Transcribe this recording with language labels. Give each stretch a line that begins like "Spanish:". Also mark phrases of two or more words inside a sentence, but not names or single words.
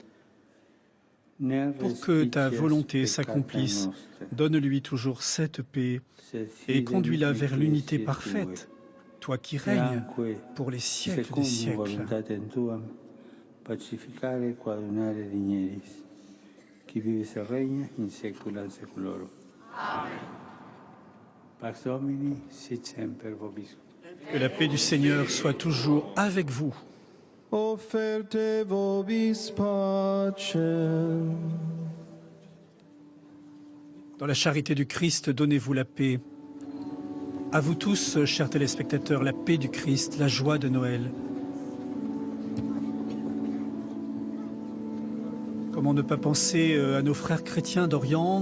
French: Pour que ta volonté s'accomplisse, donne-lui toujours cette paix et conduis-la vers l'unité parfaite, toi qui règnes pour les siècles des siècles. Qui vive et règne
Latin: in saecula saeculorum. Amen. Pax Domini sit semper vobiscum.
French: Que la paix du Seigneur soit toujours avec vous.
Latin: Offerte vobis pacem.
French: Dans la charité du Christ, donnez-vous la paix. À vous tous, chers téléspectateurs, la paix du Christ, la joie de Noël. Comment ne pas penser à nos frères chrétiens d'Orient?